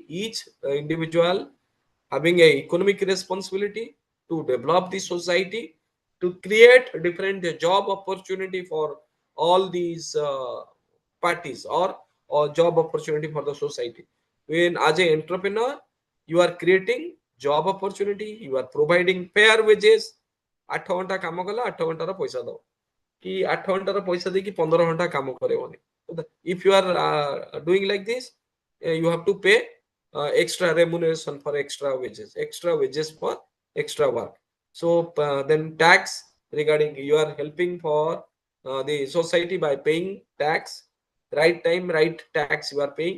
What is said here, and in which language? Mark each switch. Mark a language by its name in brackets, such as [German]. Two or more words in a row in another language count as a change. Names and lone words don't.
[English] Each individual having a economic responsibility to develop the society, to create different job opportunity for all these parties, or job opportunity for the society. When as an entrepreneur, you are creating job opportunity, you are providing fair wages. [Odia] 8 ଘଣ୍ଟା କାମ କଲା 8 ଘଣ୍ଟାର ପଇସା ଦବ, କି 8 ଘଣ୍ଟାର ପଇସା ଦେଇକି 15 ଘଣ୍ଟା କାମ କରେଇବନି. [English] If you are doing like this, you have to pay extra remuneration for extra wages for extra work. So then tax, regarding you are helping for the society by paying tax, right time, right tax you are paying.